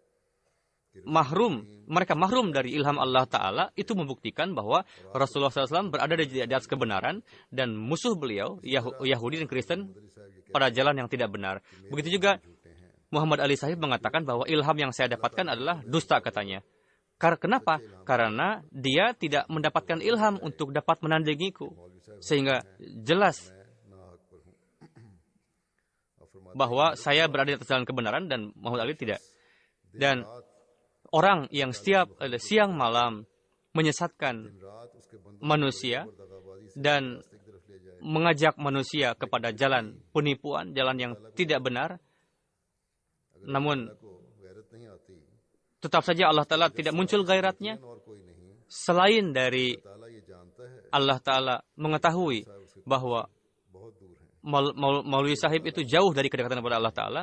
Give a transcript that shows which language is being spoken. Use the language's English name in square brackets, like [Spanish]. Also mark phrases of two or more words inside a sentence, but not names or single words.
[Indonesian] mereka mahrum dari ilham Allah Ta'ala, itu membuktikan bahwa Rasulullah SAW berada di atas kebenaran dan musuh beliau, Yahudi dan Kristen, pada jalan yang tidak benar. Begitu juga Muhammad Ali Sahib mengatakan bahwa ilham yang saya dapatkan adalah dusta katanya. Kenapa? Karena dia tidak mendapatkan ilham untuk dapat menandingiku. Sehingga jelas [Urdu] میں ناحق پر ہوں [Indonesian] bahwa saya berada di atas jalan kebenaran dan Muhammad Ali tidak. Dan orang yang setiap siang malam menyesatkan manusia dan mengajak manusia kepada jalan penipuan, jalan yang tidak benar, namun tetap saja Allah Ta'ala tidak muncul gairatnya selain dari Allah Ta'ala mengetahui bahwa Maulwi Sahib itu jauh dari kedekatan kepada Allah Ta'ala.